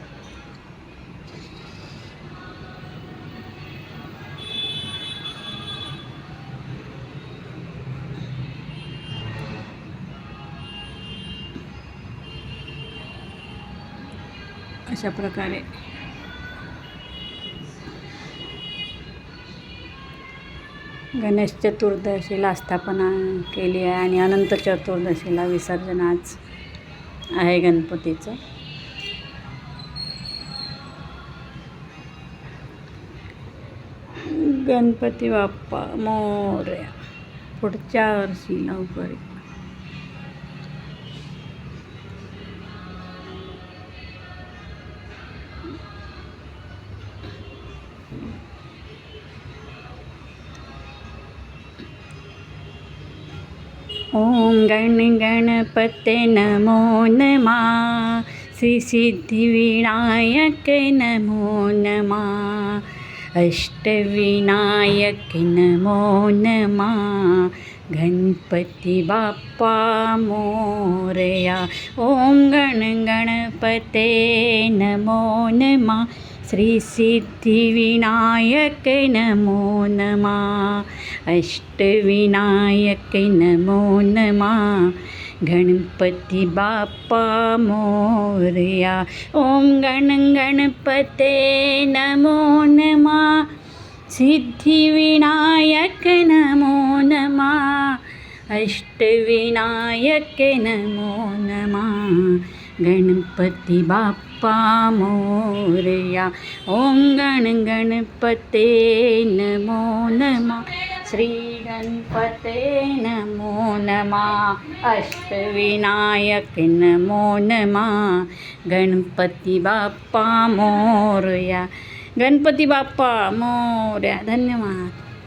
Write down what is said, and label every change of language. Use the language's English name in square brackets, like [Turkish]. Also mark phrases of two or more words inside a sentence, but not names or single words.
[Marathi] अशा प्रकारे गणेश चतुर्दशीला स्थापना केली आहे आणि अनंत चतुर्दशीला विसर्जन आज आहे गणपतीचं. गणपती बाप्पा मोरया. पुढच्या वर्षी लवकर. [Sanskrit] ओम गण गणपते नमो नमः. श्री सिद्धिविनायक नमो नमः. अष्टविनायक नमो नमः. [Marathi] गणपती बाप्पा मोरया. [Sanskrit] ओम गण गणपते नमो नमः. श्री सिद्धिविनायक नमो नमः. अष्टविनायक नमो नमः. [Marathi] गणपती बाप्पा मोरया. [Sanskrit] ओम गण गणपते नमो नमः. सिद्धिविनायक नमो नमः. अष्टविनायक नमो नमः. [Marathi] गणपती बाप्पा मोरया. [Sanskrit] ओम गण गणपते नमो नमः. श्री गणपते नमो नमः. अष्टविनायक नमो नमः. [Marathi] गणपती बाप्पा मोरया. गणपती बाप्पा मोरया. धन्यवाद.